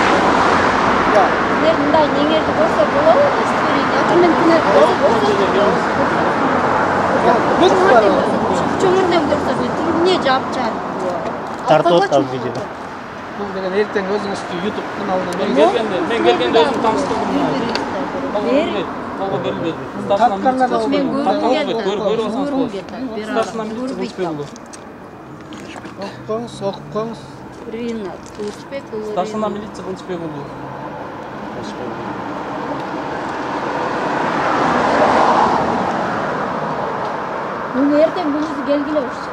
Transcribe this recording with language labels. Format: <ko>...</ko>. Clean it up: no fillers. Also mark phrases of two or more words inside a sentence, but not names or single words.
<ky>Силер мындай неңерди көрсө болобу? Документине чөмүрдөн көрсөтмө, тиги эмне жаап чыгат? Тартып атабыз видеода. Бул деген эртең өзүңүз YouTube каналына Мен келгенде өзүм тааныштырдым. Колго берилбеди. Мен көргүм келди.</ky> <ru>Старшина милиция</ru> <ky>кылычбек болду. окуп коюңуз. Ринат Кылычбек уулу.</ky> <ru>Старшина милиция</ru> <ky>кылычбек болду. Муну эртең күнүзү келгиле болчу.</ky>